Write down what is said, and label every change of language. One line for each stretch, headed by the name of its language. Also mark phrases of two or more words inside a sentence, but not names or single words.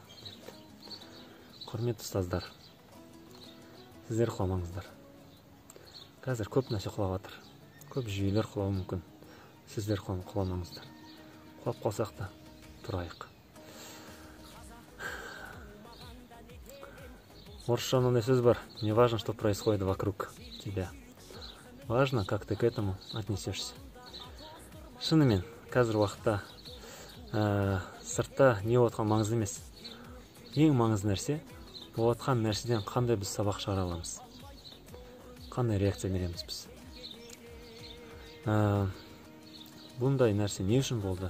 Kazakh: Құрметті ұстаздар, сіздер құламаңыздар. Қазір көп нәрсе құлап жатыр. Көп жүйелер құлауы мүмкін. Сіздер құламаңыздар. Құлап қалсақ та тұрайық. Орысша мынандай сөз бар.
Russian: Не важно, что происходит вокруг тебя. Важно, как ты к этому отнесешься.
Kazakh: Шынымен, қазір уақытта сыртта не отқан маңызды емес. Ең маңызды нәрсе, отқан нәрседен қандай біз сабақ шығара аламыз. Қандай реакция береміз біз. Бұндай нәрсе не үшін болды?